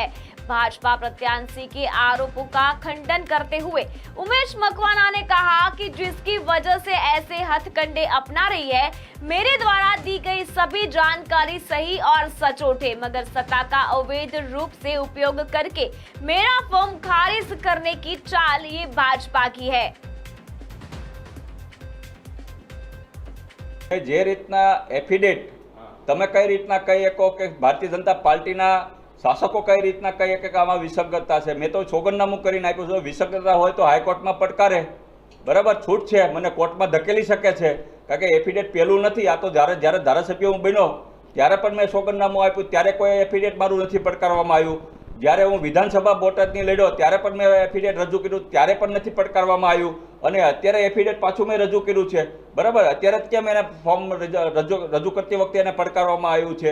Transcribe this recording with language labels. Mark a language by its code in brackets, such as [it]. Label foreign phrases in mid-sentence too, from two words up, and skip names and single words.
[hi] भाजपा प्रत्याशी के आरोपों का खंडन करते हुए उमेश मकवाना ने कहा कि जिसकी वजह से ऐसे हथकंडे अपना रही है, मेरे द्वारा दी गई सभी जानकारी सही और सचोट है, मगर सत्ता का अवैध रूप से उपयोग करके मेरा फॉर्म खारिज करने की चाल ये भाजपा की है। [gu] જે રીતના એફિડેટ તમે કઈ રીતના કહી શકો કે ભારતીય જનતા પાર્ટીના શાસકો કઈ રીતના કહી કે આમાં વિસંગતતા છે। મેં તો સોગંદનામું કરીને આપ્યું છે। વિસંગતતા હોય તો હાઈકોર્ટમાં પડકારે, બરાબર, છૂટ છે, મને કોર્ટમાં ધકેલી શકે છે, કારણ કે એફિડેટ પેલું નથી। આ તો જ્યારે જ્યારે ધારાસભ્ય હું બન્યો ત્યારે પણ મેં સોગંદનામું આપ્યું, ત્યારે કોઈ એફિડેટ મારું નથી પડકારવામાં આવ્યું। જ્યારે હું વિધાનસભા બોટાદની લડ્યો ત્યારે પણ મેં એફિડેટ રજૂ કર્યું, ત્યારે પણ નથી પડકારવામાં આવ્યું, અને અત્યારે એફિડેટ પાછું મેં રજૂ કર્યું છે, બરાબર। અત્યારે જ કેમ એને ફોર્મ રજૂ કરતી વખતે એને પડકારવામાં આવ્યું છે?